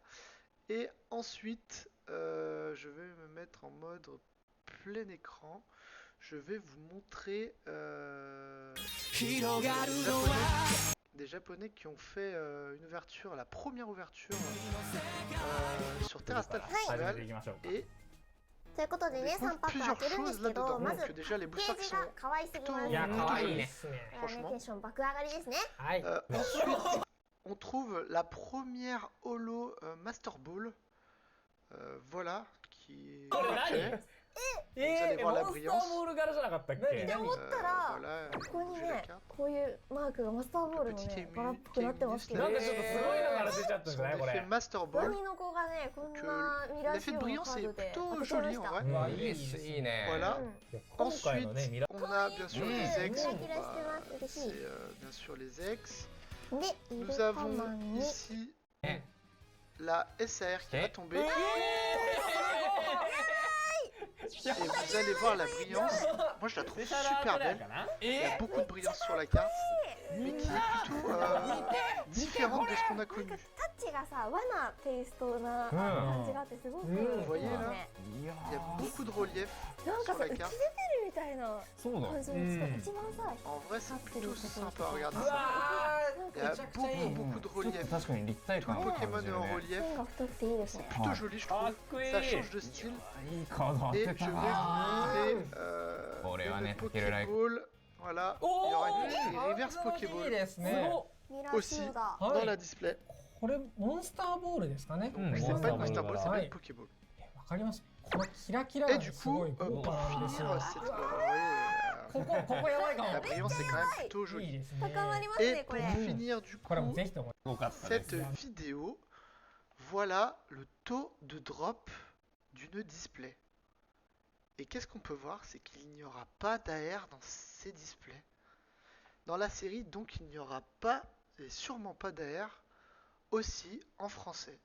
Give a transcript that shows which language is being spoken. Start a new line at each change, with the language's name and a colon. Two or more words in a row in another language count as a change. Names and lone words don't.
French: Et ensuite, je vais me mettre en mode plein écran. Je vais vous montrer des Japonais qui ont fait une ouverture, la première ouverture sur Terrastal
Japanese: はい
French: Festival et
Japanese: ということで
French: on
Japanese: ね
French: découvre
Japanese: 3パック開
French: plusieurs
Japanese: けるんで
French: choses
Japanese: すけど
French: là-dedans.
Japanese: まず
French: Donc déjà les
Japanese: ペ
French: boosters
Japanese: ー
French: qui
Japanese: ジ
French: sont
Japanese: が可愛すぎ
French: plutôt,
Japanese: ますいや
French: plutôt
Japanese: 可愛い
French: jolis,
Japanese: ですね。ね
French: franchement.
Japanese: テンション爆上がりですねはい。
French: Ensuite, on trouve la première holo Master Ball, voilà, qui est
Japanese: これ何
French: parfait. Vous allez voir la
Japanese: モンスター
French: brillance.
Japanese: ボール柄じゃなかったっけ？って思ったら
French: Voilà,
Japanese: ここに
French: bouger la
Japanese: ね
French: carte.
Japanese: こういうマークがマスターボールのね柄っぽくなってますけどなんかちょっとすごいのから出ちゃったんじゃないこ
French: Son effet
Japanese: れ？
French: Master Ball.
Japanese: 何の子がねこんなミラー
French: L'effet
Japanese: 仕
French: de
Japanese: 様の
French: brillance
Japanese: カー
French: est
Japanese: ドで
French: plutôt
Japanese: 当てちゃいま
French: joli
Japanese: し
French: en
Japanese: た
French: vrai.
Japanese: うわいいいいっっすすいいね。
French: Voilà.
Japanese: うん今回のね
French: Ensuite,
Japanese: ミラ
French: on a bien sûr les
Japanese: キ
French: ex.
Japanese: ラ
French: Bon,
Japanese: キラしてま
French: bah,
Japanese: す嬉し
French: c'est
Japanese: い
French: bien sûr les ex.
Japanese: でイル
French: Nous
Japanese: カ
French: avons
Japanese: マンに
French: ici
Japanese: え
French: la SAR qui va Ok. tomber. Et vous allez voir la brillance. Moi, je la trouve
Japanese: スペシャルアー
French: super
Japanese: トだ
French: belle.
Japanese: かな？
French: Il y a beaucoup de brillance sur la carte, mais qui est plutôt différente de ce qu'on a connu.
Japanese: タッチがさ和なテイストな感じがあってすごくいいですね
French: Vous voyez là
Japanese: いや
French: Il y a beaucoup de relief
Japanese: なんか
French: sur
Japanese: さ
French: la
Japanese: 浮き出て
French: carte.
Japanese: るみたいなそうだ。感じの一番さ
French: En vrai, c'est plutôt sympa. Regardez
Japanese: う
French: ça.
Japanese: わ
French: Il y a
Japanese: めちゃくちゃいい。
French: beaucoup de
Japanese: ちょっと
French: relief.
Japanese: 確かに立体
French: Tout
Japanese: 感
French: le
Japanese: が
French: Pokémon
Japanese: 感じ
French: est
Japanese: る
French: en
Japanese: ね。
French: relief.
Japanese: 線が太くていいですね
French: Plutôt joli, je
Japanese: か
French: trouve.
Japanese: っこいい。
French: Ça change de style.
Japanese: いいカード当
French: Et
Japanese: て
French: je
Japanese: た
French: vais vous
Japanese: な。
French: montrer Pour les une honnêtes, quel est Pokéball. Voilà. Il y
Japanese: お aura ー
French: une reverse
Japanese: いい Pokéball ですねね。すごっ。ミラーシ
French: aussi
Japanese: ールダーはい
French: dans la display.
Japanese: これモンスターボールですかね。
French: Donc, c'est
Japanese: モンス
French: pas
Japanese: ター
French: une
Japanese: ボール
French: Master Ball,
Japanese: だ
French: c'est
Japanese: は
French: pas
Japanese: い
French: une Pokéball.
Japanese: わかります。このキラキラ
French: Et
Japanese: が
French: du
Japanese: すご
French: coup,
Japanese: い豪
French: pour
Japanese: 華なんです
French: finir
Japanese: よ。
French: cette, vous voyez,
Japanese: ここやばいか
French: la
Japanese: も。
French: brillance est quand même plutôt
Japanese: いい
French: jolie.
Japanese: ですね。高まります
French: Et
Japanese: ねこ
French: pour
Japanese: れ
French: finir du
Japanese: これも coup ぜひとも。すごかったです。
French: cette vidéo, voilà le taux de drop d'une display. Et qu'est-ce qu'on peut voir? C'est qu'il n'y aura pas d'AR dans ces displays. Dans la série, donc, il n'y aura pas, et sûrement pas d'AR, aussi en français.